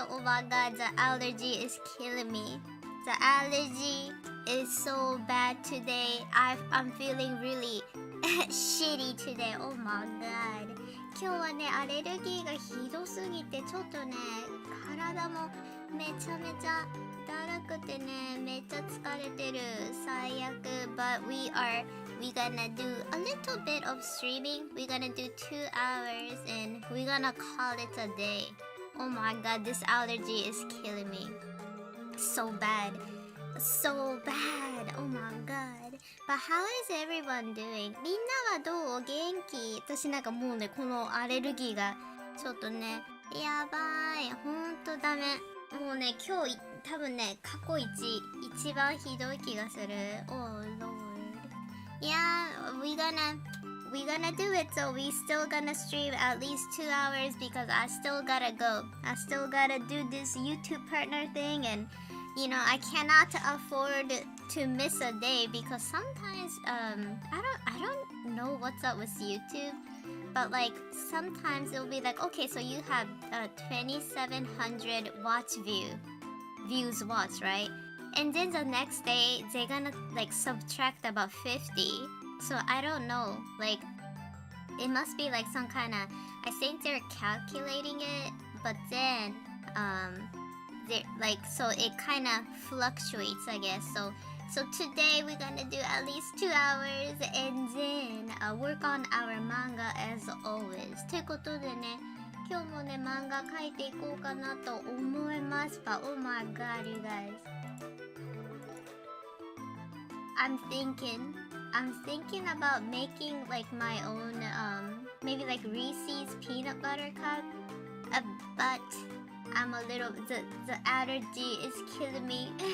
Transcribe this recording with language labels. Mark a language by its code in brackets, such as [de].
[en] Oh my god, the allergy is killing me. The allergy is so bad today. I'm feeling really shitty today. Oh my god. [ja] 今日はね、アレルギーがひどすぎてちょっとね、体もめちゃめちゃだるくてね、めっちゃ疲れてる。最悪。 [en] But we gonna do a little bit of streaming. We're gonna do 2 hours and we're gonna call it a day. Oh my god, this allergy is killing me. So bad. So bad. Oh my god. But how is everyone doing? [ja] みんなはどう？元気？私なんかもうね、このアレルギーがちょっとね、やばい。ほんとダメ。もうね、今日多分ね、過去一番ひどい気がする。 [en] Oh lord. Yeah, we gonna do it. So we still gonna stream at least 2 hours because I still gotta go. I still gotta do this YouTube partner thing, and you know I cannot afford to miss a day because sometimes I don't know what's up with YouTube, but like sometimes it'll be like, okay, so you have 2,700 views watched, right? And then the next day they're gonna like subtract about 50. So I don't know, like it must be like some kind of, I think they're calculating it, but then they're like, so it kind of fluctuates, I guess. So today we're gonna do at least 2 hours and then work on our manga as always. [ja] ってことでね、今日もね漫画描いていこうかなと思います。 [en] But oh my god, you guys, I'm thinking about making like my own maybe like Reese's peanut butter cup, but I'm a little, the allergy is killing me.